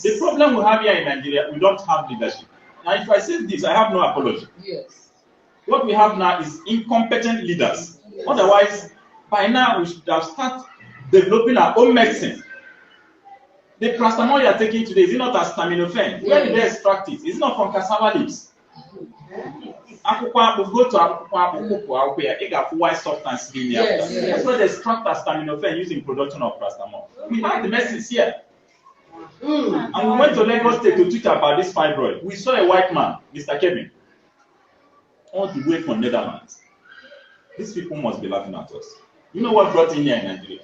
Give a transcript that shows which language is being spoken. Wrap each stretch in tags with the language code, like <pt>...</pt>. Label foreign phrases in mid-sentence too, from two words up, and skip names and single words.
<en>The problem we have here in Nigeria, we don't have leadership. Now if I say this, I have no apology. Yes. What we have now is incompetent leaders. Otherwise, by now we should have started developing our own medicine. The paracetamol you are taking today is not acetaminophen. Where did they extract it? It's not from cassava leaves.</en> <ig>Akwụkwọ akpụ,</ig> <en>go to</en> <ig>akwụkwọ akpụ, akwụkwọ ya, ị ga-afụ</ig> <en>white substance in there. That's why they extract acetaminophen using production of paracetamol. We have the medicines here. And we went to Lagos State to teach about this fibroid. We saw a white man, Mr. Kevin, all the way from Netherlands. These people must be laughing at us. You know what brought in here in Nigeria?</en>